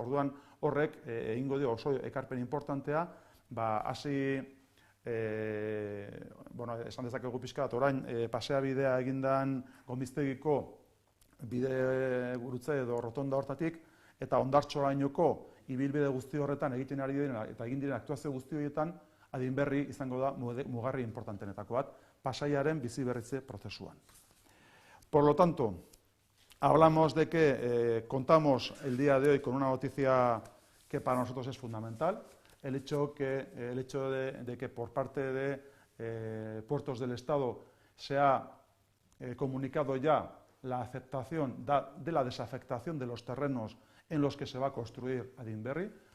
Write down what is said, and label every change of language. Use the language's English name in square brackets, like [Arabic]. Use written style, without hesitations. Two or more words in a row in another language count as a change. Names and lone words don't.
[Basque] Orduan horrek egingo dio oso ekarpen importantea, hasi esan dezakegu pixka bat, orain pasea bidea egindan Gomiztegiko bide gurutze edo rotonda hortatik, eta Hondartzorainoko ibilbide guzti horretan egiten ari diren eta egin diren aktuazio guzti horietan adinberri izango da mugarri importantenetako bat, Pasaiaren biziberritze prozesuan. [Spanish] Por lo tanto, hablamos de que contamos el día de hoy con una noticia que para nosotros es fundamental, el hecho de que por parte de Puertos del Estado se ha comunicado ya la aceptación de la desafectación de los terrenos en los que se va a construir Adinberri.